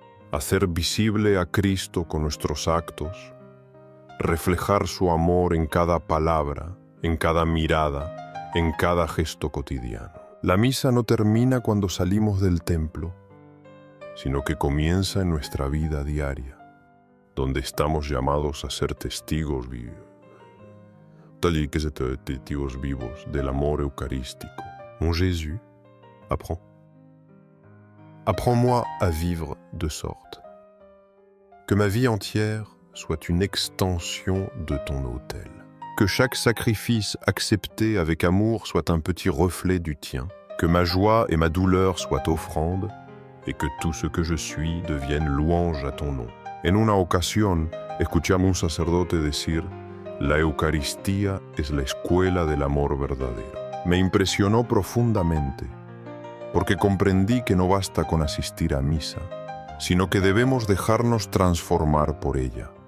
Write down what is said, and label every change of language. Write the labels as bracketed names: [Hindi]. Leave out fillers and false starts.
[Spanish] Hacer visible a Cristo con nuestros actos, reflejar su amor en cada palabra, en cada mirada, en cada gesto cotidiano. La misa no termina cuando salimos del templo, sino que comienza en nuestra vida diaria, donde estamos llamados a ser testigos vivos del amor eucarístico. [French] Mon Jésus, apprends-moi à vivre de sorte que ma vie entière soit une extension de ton autel. Que chaque sacrifice accepté avec amour soit un petit reflet du tien. Que ma joie et ma douleur soient offrandes et que tout ce que je suis devienne louange à ton nom. [Spanish] En una ocasión, escuchamos a un sacerdote decir: la Eucaristía es la escuela del amor verdadero. Me impresionó profundamente, porque comprendí que no basta con asistir a misa, sino que debemos dejarnos transformar por ella.